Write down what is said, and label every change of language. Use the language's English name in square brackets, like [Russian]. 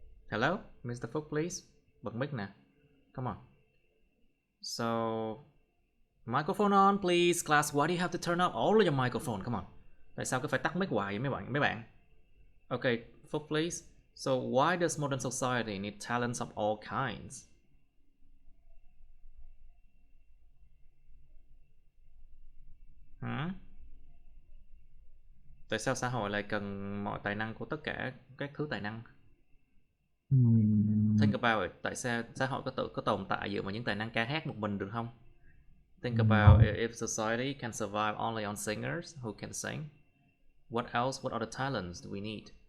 [English] Hello, Mr. Fook, please. [Vietnamese] Bật mic nè. [English] Come on. So, Microphone on, please. Class, why do you have to turn off all of your microphone? Come on. [Vietnamese] Tại sao cứ phải tắt mic hoài vậy mấy bạn? [English] Okay, Phúc, please. So, why does modern society need talents of all kinds? [Vietnamese] Tại sao xã hội lại cần mọi tài năng của tất cả các thứ tài năng? [English] Think about it. [Vietnamese] Tại sao xã hội có tồn tại dựa vào những tài năng ca hát một mình được không? [English] Think about if society can survive only on singers who can sing. What other talents do we need?